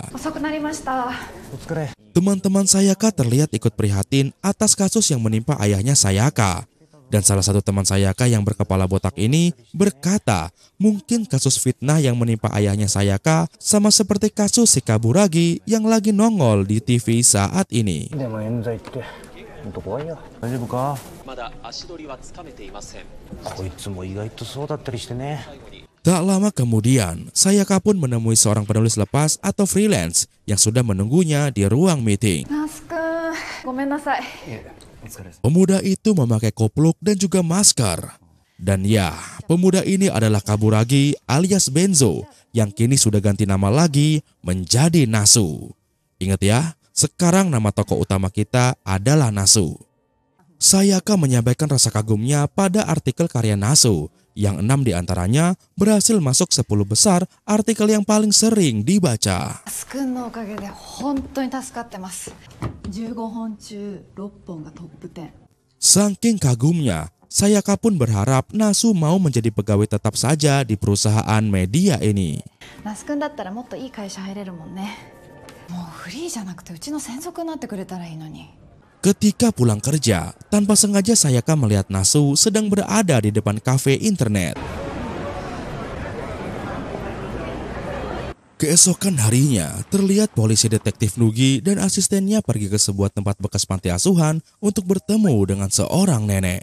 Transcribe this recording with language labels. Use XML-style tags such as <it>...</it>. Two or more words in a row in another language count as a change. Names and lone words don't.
<id>Teman-teman Sayaka terlihat ikut prihatin atas kasus yang menimpa ayahnya Sayaka. Dan salah satu teman Sayaka yang berkepala botak ini berkata, mungkin kasus fitnah yang menimpa ayahnya Sayaka sama seperti kasus si Kaburagi yang lagi nongol di TV saat ini.</id> <ja>んと怖いよ。大丈夫か？まだ足取りはつかめていません。こいつも意外とそうだったりしてね。</ja> <id>Tak lama kemudian, Sayaka pun menemui seorang penulis lepas atau freelance yang sudah menunggunya di ruang meeting.</id> <ja>ナスくん、ごめんなさい。</ja> <id>Pemuda itu memakai kopluk dan juga masker. Dan ya, pemuda ini adalah Kaburagi alias Benzo yang kini sudah ganti nama lagi menjadi Nasu. Ingat ya, sekarang nama tokoh utama kita adalah Nasu. Sayaka menyampaikan rasa kagumnya pada artikel karya Nasu, yang 6 diantaranya berhasil masuk 10 besar artikel yang paling sering dibaca.</id> <ja>ナスくんのおかげで本当に助かってます。15本中6本がトップ10。</ja> <id>Saking kagumnya, Sayaka pun berharap Nasu mau menjadi pegawai tetap saja di perusahaan media ini.</id> <ja>ナスくんだったらもっといい会社入れるもんね。もうフリーじゃなくてうちの専属になってくれたらいいのに。</ja> <id>Ketika pulang kerja, tanpa sengaja Sayaka melihat Nasu sedang berada di depan kafe internet. Keesokan harinya, terlihat polisi detektif Nugi dan asistennya pergi ke sebuah tempat bekas panti asuhan untuk bertemu dengan seorang nenek.</id>